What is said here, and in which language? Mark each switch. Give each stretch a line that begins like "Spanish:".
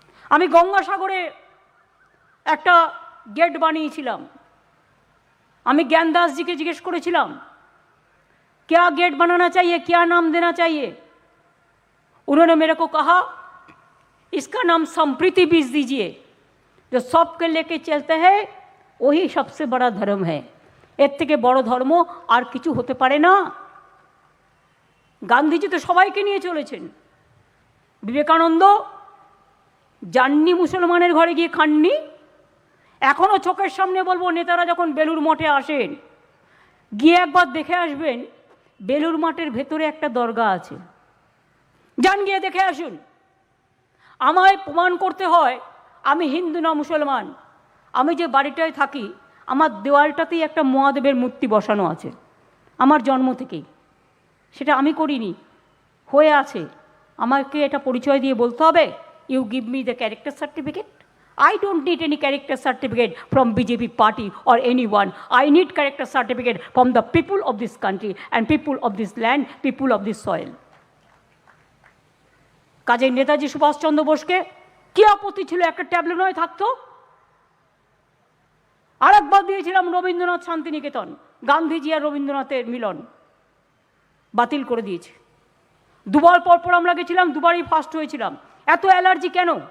Bangla: আমি গঙ্গাসাগরে একটা गेट বানিয়েছিলাম। আমি
Hindi: ज्ञानदास जी के जिज्ञेस
Bangla: করেছিলাম
Hindi: क्या गेट बनाना चाहिए, क्या नाम देना चाहिए। उन्होंने मेरे को कहा इसका नाम संप्रीति बीज दीजिए, जो सबके लेके चलते हैं वही सबसे बड़ा धर्म है।
Bangla: এর থেকে বড় ধর্ম আর কিছু হতে পারে না। গান্ধীজি তো সবাইকে নিয়ে চলেছেন। বিবেকানন্দ যাননি মুসলমানের ঘরে গিয়ে খাননি। এখনও চোখের সামনে বলবো, নেতারা যখন বেলুর মঠে আসেন গিয়ে একবার দেখে আসবেন, বেলুর মঠের ভেতরে একটা দরগা আছে, যান গিয়ে দেখে আসুন। আমায় প্রমাণ করতে হয় আমি হিন্দু না মুসলমান। আমি যে বাড়িটায় থাকি আমার দেওয়ালটাতেই একটা মহাদেবের মূর্তি বসানো আছে আমার জন্ম থেকেই। সেটা আমি করিনি, হয়ে আছে। আমাকে এটা পরিচয় দিয়ে বলতে হবে
English: You give me the character certificate. I don't need any character certificate from BJP party or anyone. I need character certificate from the people of this country and people of this land, people of this soil.
Bangla: কাজে নেতাজি সুভাষচন্দ্র বোসকে কি আপত্তি ছিল একটা tableau নয় থাকতো? আরেকবার দিয়েছিলাম রবীন্দ্রনাথ শান্তিনিকেতন, গান্ধীজি আর রবীন্দ্রনাথের মিলন বাতিল করে দিয়েছে। দুবার পরপর আমরা গেছিলাম, দুবারই ফার্স্ট হয়েছিলাম। এত অ্যালার্জি কেন?